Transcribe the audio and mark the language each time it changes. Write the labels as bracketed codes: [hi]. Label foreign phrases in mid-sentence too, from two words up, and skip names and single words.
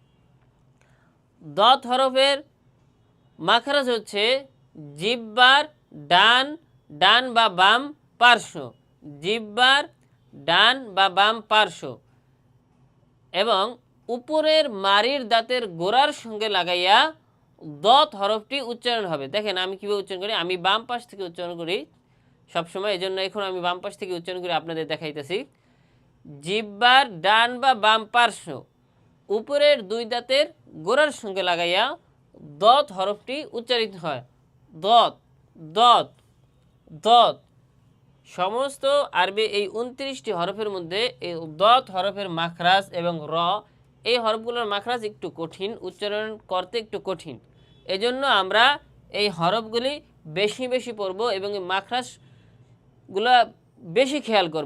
[bn] দত হরফের মাখরাজ হচ্ছে জিহ্বার ডান বা বাম পার্শ্ব, জিহ্বার ডান বা বাম পার্শ্ব এবং উপরের মাড়ির দাঁতের গোড়ার সঙ্গে লাগাইয়া দত হরফটি উচ্চারণ হবে। দেখেন আমি কীভাবে উচ্চারণ করি, আমি বাম পাশ থেকে উচ্চারণ করি সবসময়, এই জন্য এখন আমি বাম পাশ থেকে উচ্চারণ করে আপনাদের দেখাইতেছি। জিহ্বার ডান বা বাম পার্শ্ব উপরের দুই দাঁতের গোড়ার সঙ্গে লাগাইয়া দত হরফটি উচ্চারিত হয়। দত দত দত। সমস্ত আরবি এই 29টি হরফের মধ্যে এই দত হরফের মাখরাজ এবং র, এই হরফগুলোর মাখরাজ একটু কঠিন, উচ্চারণ করতে একটু কঠিন। এজন্য আমরা এই হরফগুলি বেশি বেশি পড়ব এবং এই মাখরাজগুলো বেশি খেয়াল করব।